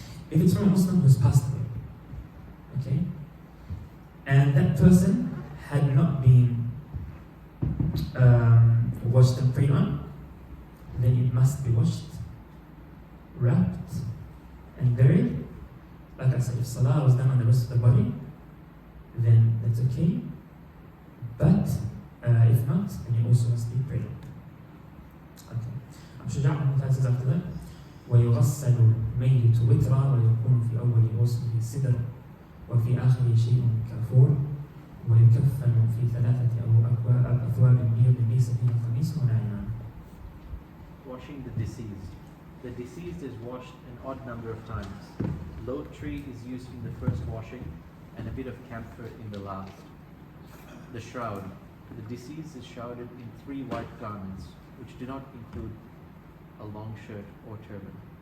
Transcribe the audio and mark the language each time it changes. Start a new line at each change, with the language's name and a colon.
English: If it's from a Muslim who's passed away, okay, and that person had not been washed and prayed on, then it must be washed, wrapped, and buried. Like I said, if salah was done on the rest of the body, then that's okay. But if not, then it also must be prayed on. Okay.
Arabic: شجاع
English: says after that,
Arabic: ويغسل الميت وترا ويكون في أول غسله سدر وفي آخر شيء كافور ويكفن في ثلاثة أثواب بيض ليس فيها قميص ولا عمامة.
English: Washing the deceased. The deceased is washed an odd number of times. Low tree is used in the first washing and a bit of camphor in the last. The shroud. The deceased is shrouded in 3 white garments, which do not include a long shirt or turban.